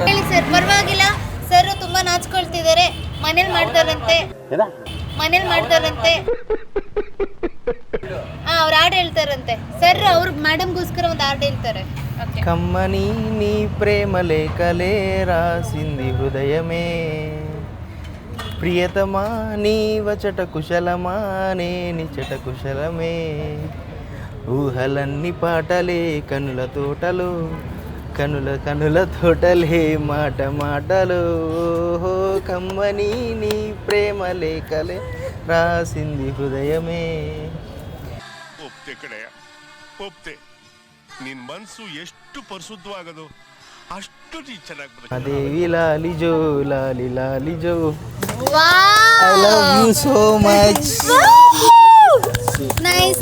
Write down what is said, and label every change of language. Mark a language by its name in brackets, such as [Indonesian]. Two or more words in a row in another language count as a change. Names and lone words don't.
[Kannada] ಹೇಳಿ ಸರ್, ಪರವಾಗಿಲ್ಲ ಸರ್. ತುಂಬಾ ನಾಚ್ಕೊಳ್ತಿದ್ದಾರೆ. ಮನೇಲಿ ಮಾಡ್ತಾರಂತೆ. ಅವ್ರು ಹಾಡು ಹೇಳ್ತಾರಂತೆ ಸರ್. ಅವ್ರು ಮೇಡಮ್ಗೋಸ್ಕರ ಒಂದು ಹಾಡು ಹೇಳ್ತಾರೆ. [Telugu] కమ్మని నీ ప్రేమ లేఖలే రాసింది హృదయమే ప్రియతమా నీవచట కుశలమానే నిచట కుశలమే ఊహలన్నీ పాటలే కనుల తోటలు కనుల తోటలే మాట మాటలు ఓహో కమ్మని నీ ప్రేమ లేఖలే రాసింది హృదయమే. [Kannada] ಒಪ್ತೆ ಕಡೆಯ ಒಪ್ತೆ. ನಿನ್ ಮನ್ಸು ಎಷ್ಟು ಪರಿಶುದ್ಧವಾಗದು ಅಷ್ಟು ನೀ ಚೆನ್ನಾಗಿ ಬರುತ್ತೆ. ದೇವಿ ಲಾಲಿಜೋ ಲಾಲಿ ಲಾಲಿಜೋ. ವಾವ್, [English] I love you so much. ನೈಸ್.